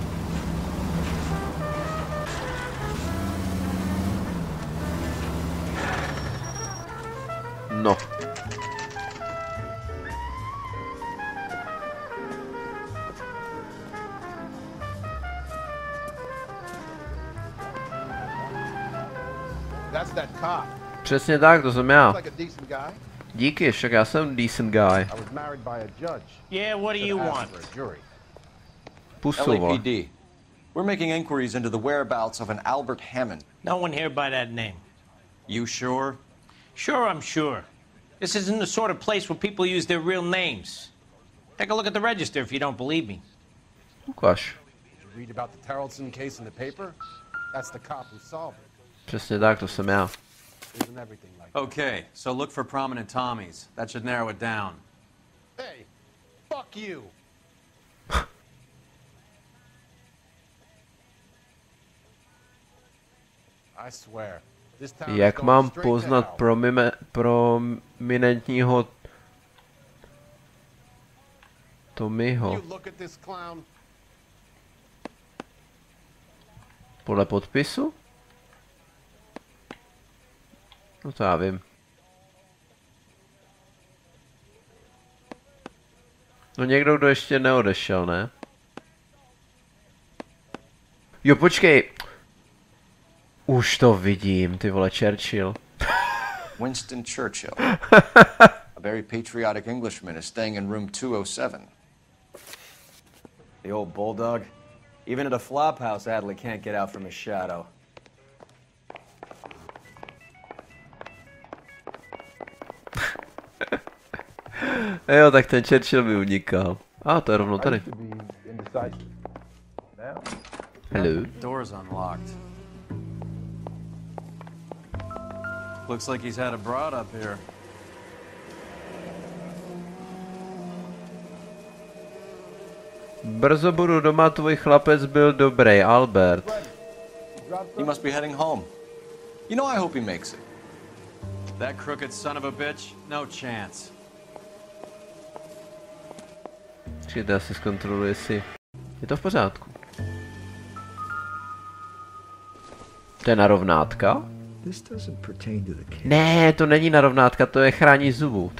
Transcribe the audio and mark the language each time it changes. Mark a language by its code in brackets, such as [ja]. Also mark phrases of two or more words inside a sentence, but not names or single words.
[en] No. That's that cop. [cs] Přesně tak, to jsem já. [en] Like a decent guy. [cs] Díky, však já jsem [en] decent guy. I was married by a judge. Yeah, what do you want? [cs] Pusu, [en] LAPD. We're making inquiries into the whereabouts of an Albert Hammond. No one here by that name. You sure? Sure, I'm sure. This isn't the sort of place where people use their real names. Take a look at the register if you don't believe me. [cs] Ukaž. [en] Read about the Tarleton case in the paper? That's the cop who solved it. [cs] Přesně tak, to jsem já. [en] Isn't everything like Okay, so look for prominent Tommies. That should narrow it down. Hey, fuck you. I swear. This town [cs] Jak [en] is going [cs] mám [en] straight to [cs] poznat [en] hell. [cs] prominentního Tommyho? [en] You look at this clown. [cs] Podle podpisu? No to já vím. No někdo, kdo ještě neodešel, ne? Jo, počkej. Už to vidím, ty vole, Churchill. [en] Winston Churchill. A very patriotic Englishman is staying in room 207. The old bulldog. Even at a flop house, Adley can't get out from his shadow. [cs] Jo, tak ten Churchill mi unikal. To je rovnou tady. [en] Hello. Door's unlocked. Looks like he's had a broad up here. [cs] Brzo budu doma, tvůj chlapec byl dobrý, Albert. [en] He must be heading home. You know, I hope he makes it. That crooked son of a bitch? No chance. [cs] Čekajte, já si zkontroluji, jestli je to v pořádku. To je narovnátka? Ne, to není narovnátka, to je chrání zubu.